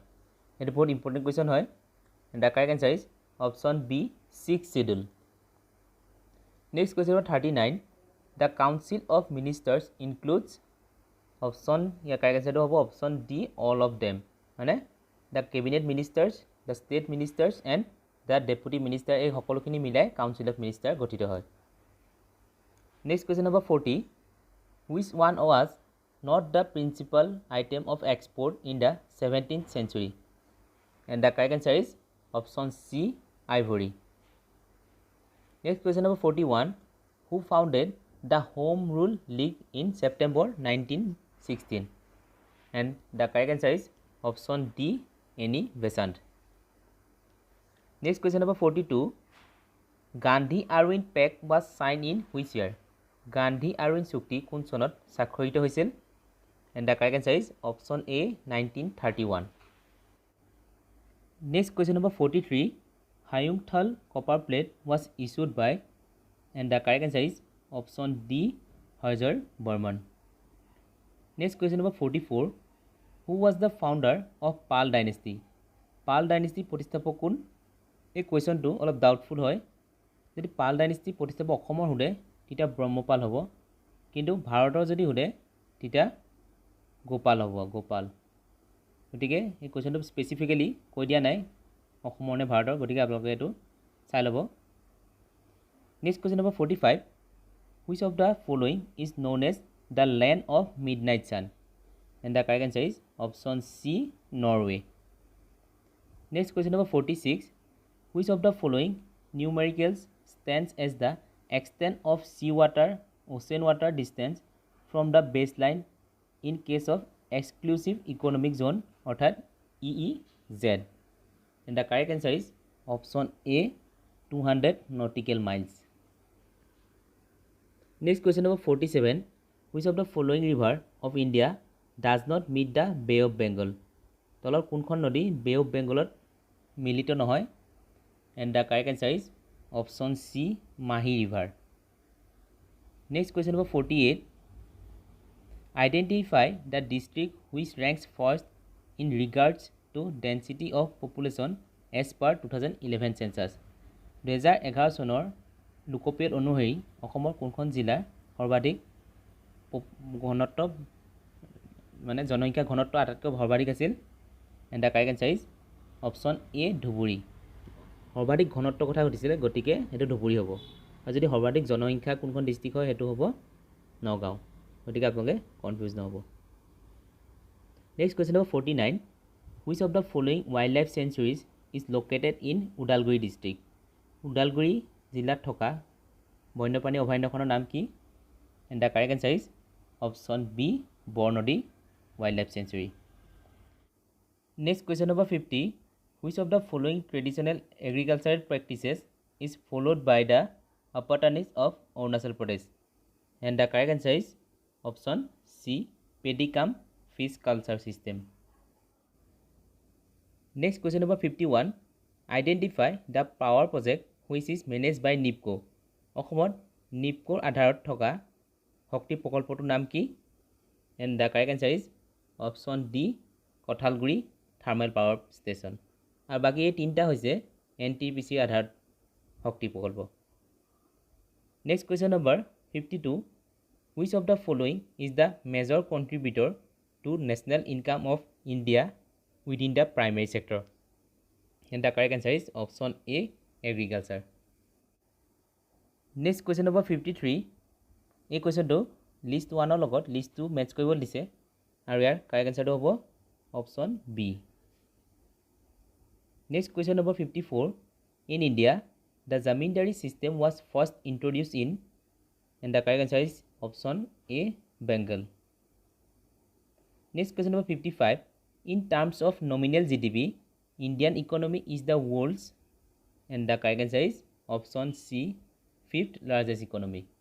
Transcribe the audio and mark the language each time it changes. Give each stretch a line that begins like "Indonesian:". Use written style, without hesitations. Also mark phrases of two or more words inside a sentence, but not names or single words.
English: It is very important question. And the correct answer is option B, 6th schedule. Next question number 39. The Council of Ministers includes option, correct answer to option D, all of them. The cabinet ministers, the state ministers and the deputy minister,
Assamese: এই সকলোখিনি মিলাই
English: Council of Ministers
Assamese: গঠিত হয়।
English: Next question number 40. Which one was not the principal item of export in the 17th century? And the correct answer is option C, ivory. Next question number 41. Who founded the Home Rule League in September 1916? And the correct answer is option D, Annie Besant. Next question number 42. Gandhi Arvind Pact was signed in which year?
Assamese: Gandhi Arvind চুক্তি কোন চনত স্বাক্ষৰিত হৈছিল?
English: And the correct answer is option A, 1931. Next question number 43. Hayungthal copper plate was issued by, and the correct answer is option D, Hajar Burman. Next question number 44. Who was the founder of Pal dynasty? Pal dynasty
Assamese: প্ৰতিষ্ঠাপক কোন? এই কুৱেশ্যনটো অলপ ডাউটফুল হয়। যদি পাল ডাইনেষ্টি প্ৰতিষ্ঠাপক অসমৰ সোধে তেতিয়া ব্ৰহ্মপাল হ'ব, কিন্তু ভাৰতৰ যদি সোধে তেতিয়া গোপাল হ'ব, গোপাল। গতিকে এই কুৱেশ্যনটো স্পেচিফিকেলি কৈ দিয়া নাই অসমৰ নে ভাৰতৰ, গতিকে আপোনালোকে এইটো চাই ল'ব।
English: Next question number 45. Which of the following is known as the land of midnight sun? And the correct answer is option C, Norway. Next question number 46. Which of the following numericals stands as the extent of seawater, ocean water distance from the baseline in case of exclusive economic zone, অর্থাৎ EEZ? And the correct answer is option A, 200 nautical miles. Next question number 47. Which of the following river of India does not meet the Bay of Bengal?
Assamese: তলৰ কোনখন নদী বে অফ বেংগলত মিলিত নহয়?
English: And the correct answer is option C, Mahi river. Next question number 48. Identify the district which ranks first in regards to density of population as per 2011 census.
Assamese: 2011 চনৰ লোকপিয়ল অনুসৰি অসমৰ কোনখন জিলা সৰ্বাধিক ঘনত্ব মানে জনসংখ্যা ঘনত্ব আটাইতকৈ সৰ্বাধিক আছিল?
English: And the correct answer is option A, ধুবুৰী।
Assamese: সৰ্বাধিক ঘনত্ব কথা সুধিছিলে, গতিকে সেইটো ধুবুৰী হ'ব। আৰু যদি সৰ্বাধিক জনসংখ্যা কোনখন ডিষ্ট্ৰিক্ট হয় সেইটো হ'ব নগাঁও, গতিকে আপোনালোকে কনফিউজ নহ'ব।
English: Next question number 49. Which of the following wildlife sanctuaries is located in ওদালগুৰি ডিষ্ট্ৰিক্ট?
Assamese: ওদালগুৰি জিলাত থকা বন্যপ্ৰাণী অভয়াৰণ্যখনৰ নাম কি?
English: And the correct answer is option B, বৰনদী wildlife sanctuary. Next question number 50. Which of the following traditional agricultural practices is followed by the Apatanis of Arunachal Pradesh? And the correct answer is option C, pedicam fish culture system. Next question number 51. Identify the power project which is managed by NIPCO.
Assamese: অসমত NIPCOৰ আধাৰত থকা শক্তি প্ৰকল্পটোৰ নাম কি?
English: And the correct answer is option D, কঠালগুৰি থাৰ্মেল পাৱাৰ ষ্টেচন।
Assamese: আৰু বাকী এই তিনিটা হৈছে NTPC আধাৰত শক্তি প্ৰকল্প।
English: Next question number 52. Which of the following is the major contributor to national income of India within the primary sector? And the correct answer is option A, agriculture. Next question number 53.
Assamese: এই কুৱেশ্যনটো লিষ্ট 1ৰ লগত লিষ্ট 2 মেচ কৰিব দিছে, আৰু ইয়াৰ
English: correct answerটো
Assamese: হ'ব
English: option B. Next question number 54. In India, the zamindari system was first introduced in, and the correct answer is option A, Bengal. Next question number 55. In terms of nominal GDP, Indian economy is the world's, and the correct answer is option C, fifth largest economy.